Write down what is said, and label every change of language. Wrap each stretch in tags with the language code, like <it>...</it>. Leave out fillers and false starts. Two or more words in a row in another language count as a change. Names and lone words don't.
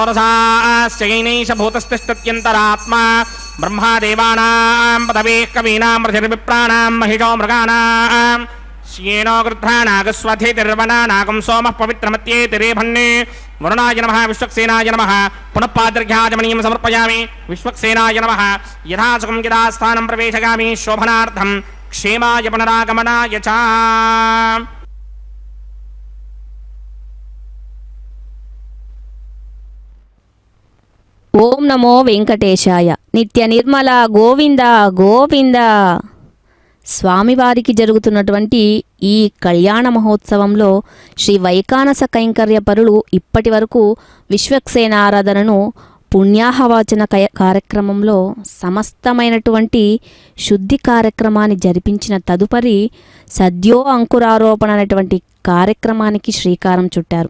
<sa>रसाश्च येनैष भूतस्तिष्ठत्यन्तरात्मा ब्रह्मा देवानां पदवेः कवीनां रथिर्विप्राणां महिषो मृगाणां श्येनो गृध्रानागस्वधितिर्वनानागं सोमः पवित्रमत्येतिरेभन्ने वरुणाय नमः विश्वक्सेनाय नमः पुनः पादर्घ्याचमनीयं समर्पयामि विश्वक्सेनाय नमः यथासुखं यथास्थानं प्रवेशयामि शोभनार्थं क्षेमाय पुनरागमनाय च ఓం నమో వెంకటేశాయ. నిత్య నిర్మల గోవింద గోవింద.</sa> <te>స్వామివారికి జరుగుతున్నటువంటి ఈ కళ్యాణ మహోత్సవంలో శ్రీ వైకానస కైంకర్య పరులు ఇప్పటి వరకు విశ్వక్సేనారాధనను పుణ్యాహవాచన కార్యక్రమంలో సమస్తమైనటువంటి శుద్ధి కార్యక్రమాన్ని జరిపించిన తదుపరి సద్యో అంకురారోపణ అనేటువంటి కార్యక్రమానికి శ్రీకారం చుట్టారు.</te>